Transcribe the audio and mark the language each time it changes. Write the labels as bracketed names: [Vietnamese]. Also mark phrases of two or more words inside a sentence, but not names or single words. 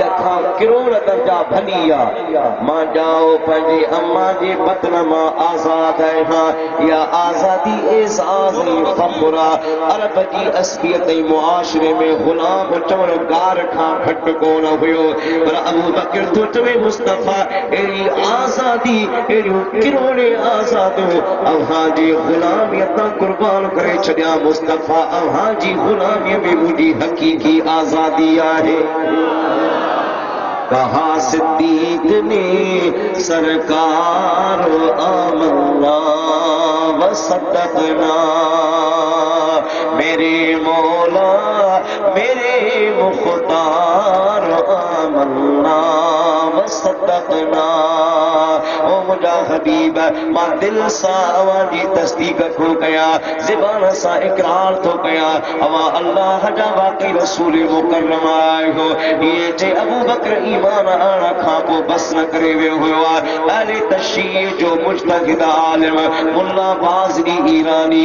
[Sindhi] खां किरोड़ दर्जा भली आहे मां जाओ पंहिंजे अम्मा जे बतन मां आज़ाद आहियां या आज़ादी एज़ाज़ फ़ख़्र अरब जी असलियत ऐं मुआशरे में ग़ुलाम चवण गार खां घटि कोन हुयो पर अबू बकर थो चवे मुस्तफ़ा अहिड़ी आज़ादी अहिड़ियूं किरोड़े आज़ादियूं अव्हांजी ग़ुलामीअ तां क़ुर्बान करे छॾिया मुस्तफ़ा अव्हांजी ग़ुलामीअ में मुंहिंजी हक़ीक़ी आज़ादी आहे [Urdu] کہا صدیق نے سرکار [Arabic] آمنا وصدقنا [Urdu] میرے مولا میرے مختار [Arabic] آمنا وصدقنا [Sindhi] ओ मुझा हबीब मां दिल सां अवां जी तस्दीक थो कयां ज़बान सां इकरार थो कयां अवां अल्लाह जा वाक़ई रसूल मुकर्रम आहियो ये जे अबू बकर ईमान आणण खां पोइ बस न करे वियो हुयो आहे अहले तशय्यी जो मुज्तहिद आलिम मुल्ला बाज़री ईरानी